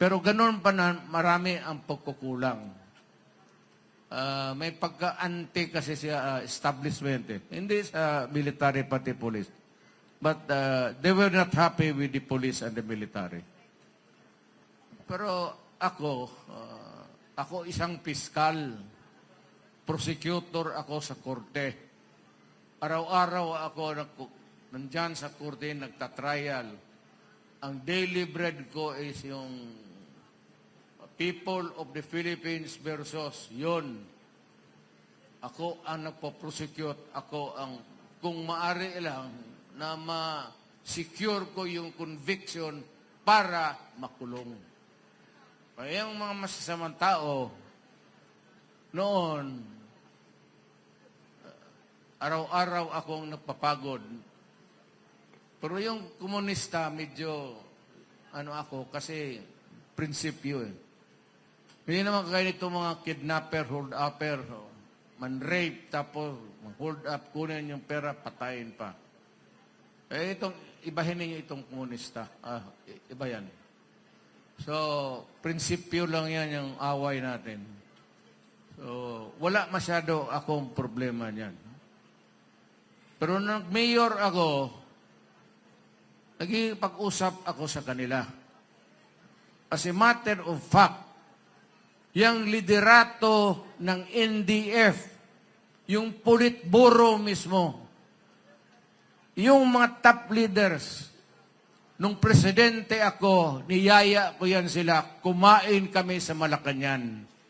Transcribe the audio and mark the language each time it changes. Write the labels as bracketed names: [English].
[Filipino] Pero ganoon pa na marami ang pagkukulang. May pagka-anti kasi sa establishment. Hindi sa military pati police. [English] But they were not happy with the police and the military. [Filipino] Pero ako isang piskal, prosecutor ako sa korte. Araw-araw ako nandyan sa korte, nagtatrial. [English] Ang daily bread ko is yung people of the Philippines versus yun. [Filipino] Ako ang nagpo-prosecute. Ako ang, kung maari lang, na ma-secure ko yung conviction para makulong. Kaya yung mga masasamang tao, noon, araw-araw akong nagpapagod. Pero yung komunista, medyo, ako, kasi prinsipyo eh. Hindi naman kaya nito mga kidnapper, hold-upper, man-rape, tapos hold up, kunin yung pera, patayin pa. Ibahin ninyo itong komunista. Iba yan. So, prinsipyo lang yan yung away natin. So, wala masyado akong problema niyan. Pero nung mayor ako, naging pag-usap ako sa kanila. [English] As a matter of fact, [Filipino] yung liderato ng NDF, yung politburo mismo, yung mga top leaders, nung presidente ako, niyaya ko yan sila, kumain kami sa Malacañang.